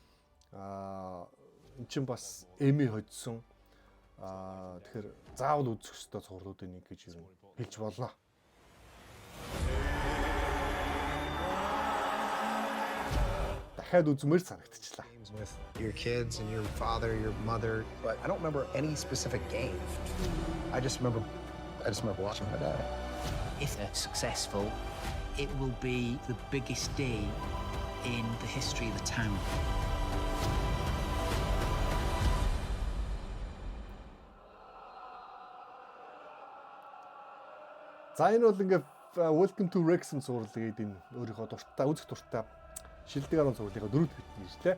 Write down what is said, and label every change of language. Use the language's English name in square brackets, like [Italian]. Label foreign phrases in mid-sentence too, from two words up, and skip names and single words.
[Mongolian] Эн чинь бас эми хоцсон. Тэгэхээр заавал үзэх ёстой цувралуудын нэг гэж юм хэлж болно. Дахиад үзмээр санагдчихлаа. [English] With your kids and your father, your mother, but I don't remember any specific game. I just remember watching my dad. If they're successful, it will be the biggest day in the history of the town. [Mongolian] За энэ бол ингээд Welcome to Wrexham цуврал гэдэг энэ өөрийнхөө дуртай үзэх дуртай шилдэг 10 цувралынхаа 4 дахь хэсэг нэрлээ.